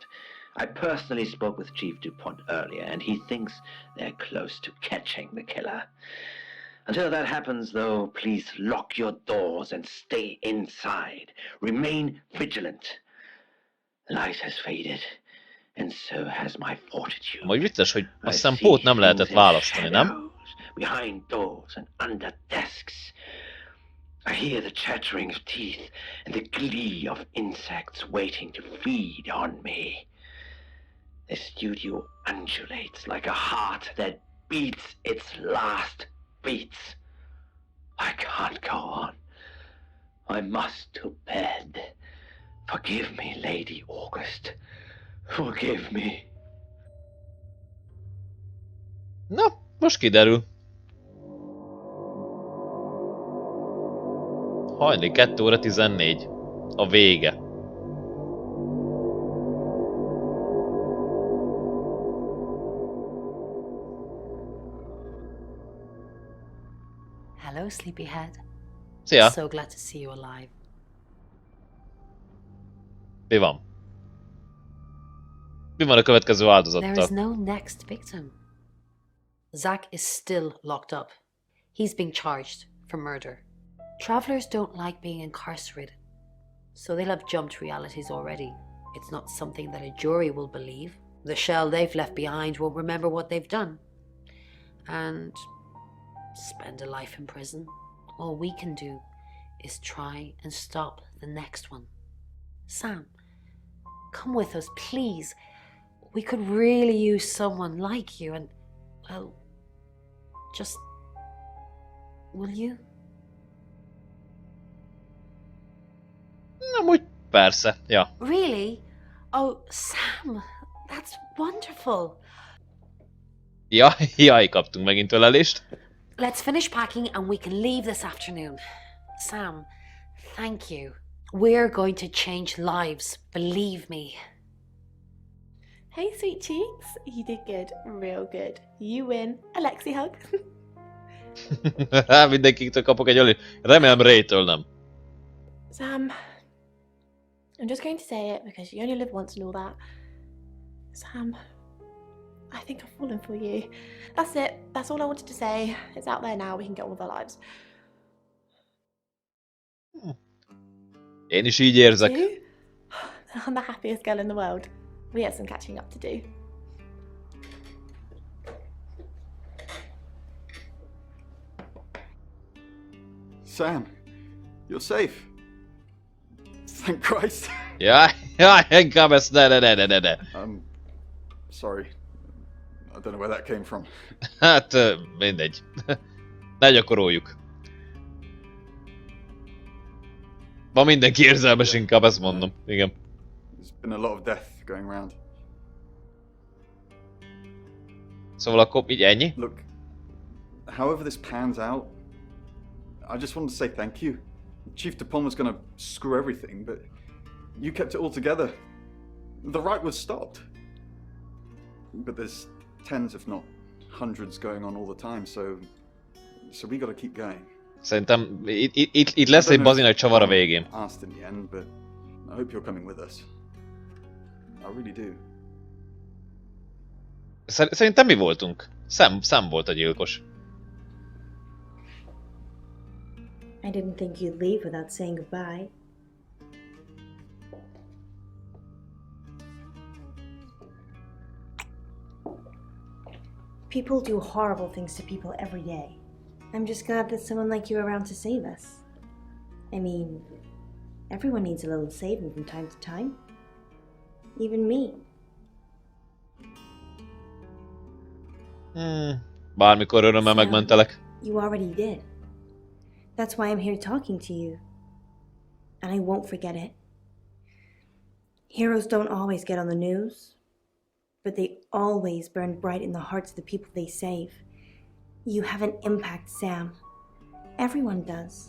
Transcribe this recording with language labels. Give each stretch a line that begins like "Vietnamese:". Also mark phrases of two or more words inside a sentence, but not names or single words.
English: I personally spoke with Chief DuPont earlier, and he thinks they're close to catching the killer. Until that happens, though, please lock your doors and stay inside. Remain vigilant. Light has faded, and so has my fortitude.
Hungarian: Majd vicces, hogy azt hiszem Pót nem lehetett választani, nem?
English: Behind doors and under desks. I hear the chattering of teeth and the glee of insects waiting to feed on me. The studio undulates like a heart that beats its last beats. I can't go on. I must to bed. Forgive me, Lady August. Forgive me.
Hungarian: Na, most kiderül. Hajnali 2 óra 14. A vége.
English: Hello, sleepyhead.
Hungarian: Szia!
English: So glad to see you alive.
Hungarian: Mi van? Mi van a következő
English: There
Hungarian: áldozattal?
English: is no next victim. Zach is still locked up. He's being charged for murder. Travelers don't like being incarcerated, so they'll have jumped realities already. It's not something that a jury will believe. The shell they've left behind won't remember what they've done. And spend a life in prison. All we can do is try and stop the next one. Sam, come with us, please. We could really use someone like you and, well, just... will you?
Hungarian: Amúgy persze, ja.
English: Really? Oh, Sam, that's wonderful.
Hungarian: Jaj, kaptunk megint ölelést.
English: Let's finish packing and we can leave this afternoon. Sam, thank you. We're going to change lives, believe me. Hey, sweet cheeks. You did good. Real good. You win. Alexi hug.
Hungarian: Mindenkitől kapok egy ölelést. Remélem Ray-től nem.
English: Sam, I'm just going to say it because you only live once and all that. Sam, I think I've fallen for you. That's it. That's all I wanted to say. It's out there now. We can get on with our lives.
Hungarian: Én is így érzek.
English: You? I'm the happiest girl in the world. We have some catching up to do. Sam, you're safe. Thank Christ.
Hungarian: Jaj, inkább ezt ne.
English: Sorry. I don't know where that came from.
Hungarian: Hát, mindegy. Ne gyakoroljuk. Ma mindenki érzelmes, inkább ezt mondom. Igen.
English: There's been a lot of death going around.
Hungarian: Szóval akkor így ennyi?
English: Look, however this pans out, I just wanted to say thank you. Chief DuPont was gonna screw everything, but you kept it all together. The right was stopped. But there's tens, if not hundreds, going on all the time, so we gotta keep going.
Hungarian: Szerintem itt lesz egy bazi nagy csavar a végén.
English: Asked in the end, but I hope you're coming with us. I really do.
Hungarian: Szerintem mi voltunk? Sam volt a gyilkos.
English: I didn't think you'd leave without saying goodbye. People do horrible things to people every day. I'm just glad there's someone like you around to save us. I mean, everyone needs a little saving from time to time. Even me.
Hungarian: Bármikor örömmel megmentelek.
English: You already did. That's why I'm here talking to you. And I won't forget it. Heroes don't always get on the news, but they always burn bright in the hearts of the people they save. You have an impact, Sam. Everyone does.